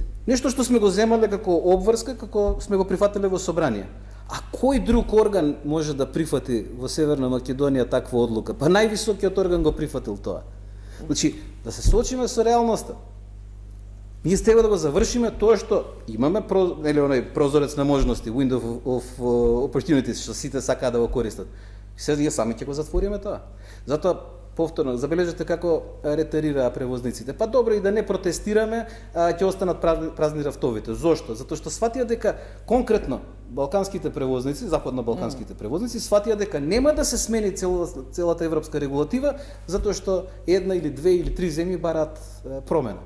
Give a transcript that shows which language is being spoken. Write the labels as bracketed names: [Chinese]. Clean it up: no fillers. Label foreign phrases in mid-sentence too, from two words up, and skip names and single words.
[Macedonian] Нешто што сме го земале како обврска, како сме го прифатиле во собрание. А кој друг орган може да прифати во Северна Македонија таква одлука? Па највисокиот орган го прифатил тоа. Значи, да се соочиме со реалноста. Ние треба да го завршиме тоа што имаме оној прозорец на можности, [English] window of opportunities, [Macedonian] што сите сакаат да го користат. И сега ние сами ќе го затвориме тоа. Затоа повторно, забележете како ретерираа превозниците. Па добро и да не протестираме, ќе останат празни рафтовите. Зошто? Затоа што сватија дека конкретно балканските превозници, западно-балканските превозници, сватија дека нема да се смени целата европска регулатива, затоа што една или две или три земји бараат промена.